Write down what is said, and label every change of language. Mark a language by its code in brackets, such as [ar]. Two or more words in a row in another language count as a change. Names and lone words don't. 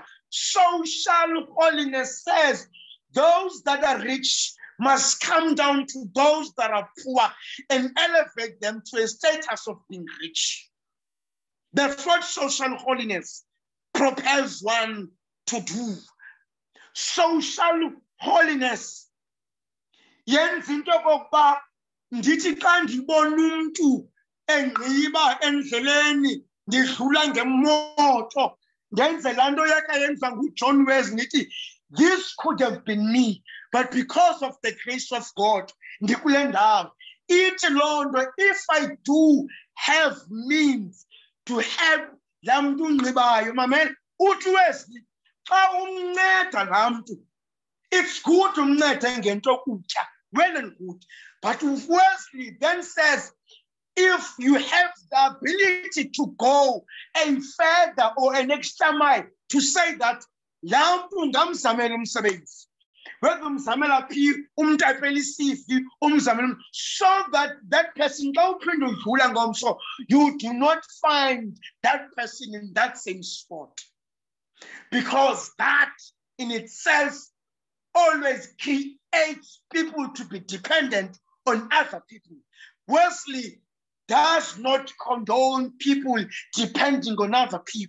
[en] Social holiness says those that are rich must come down to those that are poor and elevate them to a status of being rich. That's what social holiness propels one to do. Social holiness [xh] yenza into okokuba ndithi xa ndibona umuntu enqiba endleleni ndidlula ngemoto ndenze laa nto yakhe yenziwa nguJohn Wesley ndithi [en] this could have been me, but because of the grace of God [xh] ndikule ndawo. Ithi loo nto [en] if I do have means to help [xh] laa mntu unqibayo, mamela uthi Wesley xa umnceda laa mntu, [en] it's good [xh] umncede ngento yokutya, [en] well and good. But Wesley then says, if you have the ability to go a further or an extra mile to say that [xh] laa mntu ngamzamela umsebenzi, whether umzamela phi umntu aphela isifi umzamela, [en] so that that person [xh] xa uphinde udlula ngomso [en] you do not find that person in that same spot, because that in itself always creates people to be dependent on other people. Wesley does not condone people depending on other people.